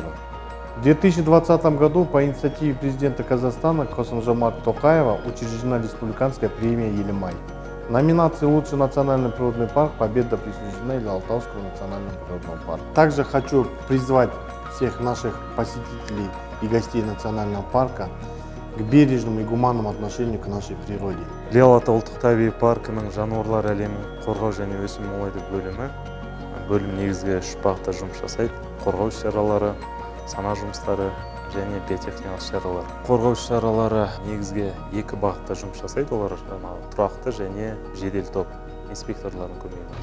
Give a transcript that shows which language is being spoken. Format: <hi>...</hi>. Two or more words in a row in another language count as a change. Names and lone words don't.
<ru>В 2020 году по инициативе президента Казахстана Касым-Жомарта Токаева учреждена республиканская премия «Елимай». В номинации «Лучший национальный природный парк» победа присуждена Или-Алтайскому национальному природному парку. Также хочу призвать всех наших посетителей и гостей национального парка к бережному и гуманному отношению к нашей природе.</ru> <kk>Или-Алатай ұлттық табиғи паркының жануарлар әлемін қорғау және өсім молайту бөлім негізгі 3 бағытта жұмыс жасайды. Қорғау шаралары, сана жұмыстары және биотехникалық шаралар. Қорғау шаралары негізгі 2 бағытта жұмыс жасайды. Олар тұрақты және жедел топ инспекторлардың көмегімен.</kk>